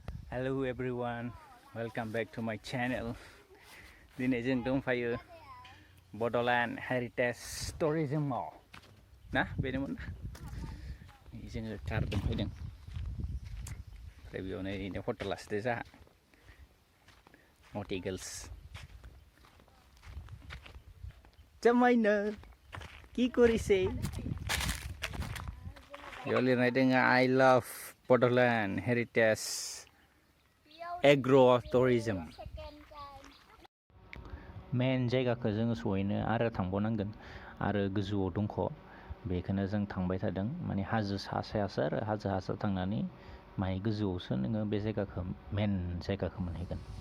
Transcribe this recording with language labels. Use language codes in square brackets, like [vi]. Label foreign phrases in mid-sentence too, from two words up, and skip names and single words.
[en] Hello everyone, welcome back to my channel. [brx] Dini जों दंफायो Bodoland Heritage Tourism Mall. Nah, बेनोमोन ना? जोङो कार दंफायदों. ओमफ्राय बेयावनो ओरैनो फट' लासिदो जाहा. [en] Naughty girls. Jamaina, [as] কি কৰিছে? [brx] बेयाव लिरनाय दोङो [en] I love Bodoland Heritage Agro Tourism. [brx] मेन जायगाखौ जोङो सहैनो आरो थांबावनांगोन आरो गोजौआव दंख' बेखौनो जों थांबाय थादों माने हाजो सायासो आरो हाजो थांनानै माय गोजौआवसो नोङो बे जायगाखौ मेन जायगाखौ मोनहैगोन.